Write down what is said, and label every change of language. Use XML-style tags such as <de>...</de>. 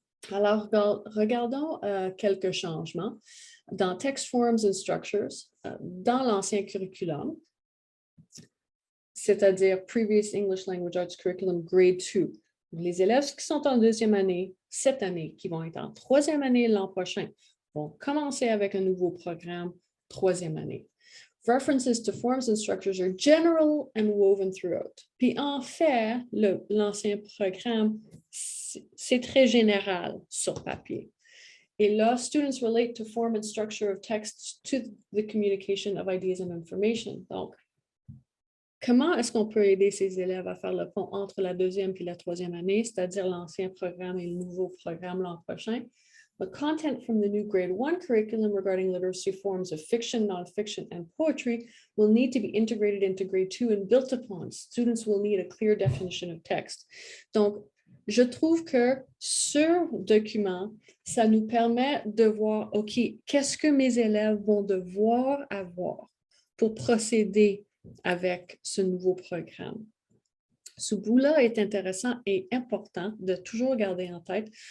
<fr>Alors, regardons quelques changements. Dans Text Forms and Structures, dans l'ancien curriculum, c'est-à-dire Previous English Language Arts Curriculum Grade 2, les élèves qui sont en deuxième année, cette année, qui vont être en troisième année l'an prochain, vont commencer avec un nouveau programme troisième année.</fr> <en>References to forms and structures are general and woven throughout.</en> <fr>Puis en fait, l'ancien programme, c'est très général sur papier. Et là,</fr> <en>students relate to form and structure of text to the communication of ideas and information.</en> <fr>Donc, comment est-ce qu'on peut aider ces élèves à faire le pont entre la deuxième et la troisième année, c'est-à-dire l'ancien programme et le nouveau programme l'an prochain?</fr> <en>The content from the new grade 1 curriculum regarding literacy forms of fiction, nonfiction, and poetry will need to be integrated into grade 2 and built upon. Students will need a clear definition of text.</en> <fr>Donc, je trouve que ce document, ça nous permet de voir, OK, qu'est-ce que mes élèves vont devoir avoir pour procéder avec ce nouveau programme. Ce bout-là est intéressant et important de toujours garder en tête.</fr>